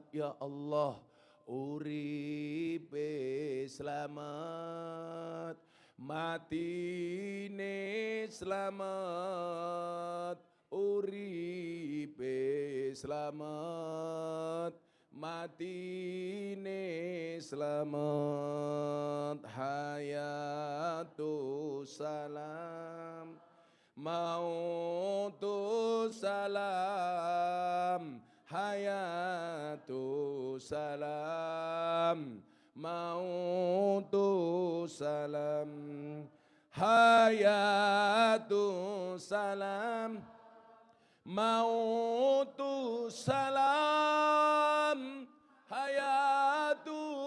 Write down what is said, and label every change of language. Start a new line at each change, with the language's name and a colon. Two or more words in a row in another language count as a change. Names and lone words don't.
Javanese: Ya Allah, uripe slamet, matine slamet, uripe slamet, matine slamet,
Arabic: حياة سلام، موت سلام، حياة سلام، موت سلام، حياة سلام، موت سلام، حياة